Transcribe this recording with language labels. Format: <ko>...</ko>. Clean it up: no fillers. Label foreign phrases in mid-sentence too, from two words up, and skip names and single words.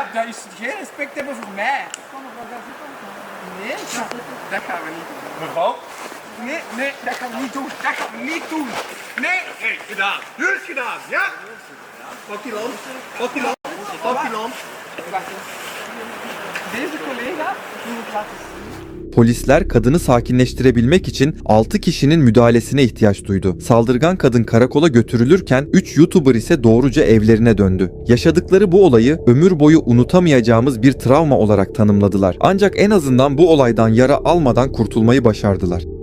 <nl>Dat is geen respect hebben voor mij. Nee, dat gaan we niet doen. Mevrouw? Nee, dat gaan we niet doen. Dat gaan we niet doen. Nee. Hé, gedaan. Nu is het gedaan, ja? Pak die lamp. Pak die lamp. Pak die lamp. Wacht eens. Deze collega moet ik laten zien.</nl> <tr>Polisler kadını sakinleştirebilmek için 6 kişinin müdahalesine ihtiyaç duydu. Saldırgan kadın karakola götürülürken 3 YouTuber ise doğruca evlerine döndü. Yaşadıkları bu olayı ömür boyu unutamayacağımız bir travma olarak tanımladılar. Ancak en azından bu olaydan yara almadan kurtulmayı başardılar.</tr>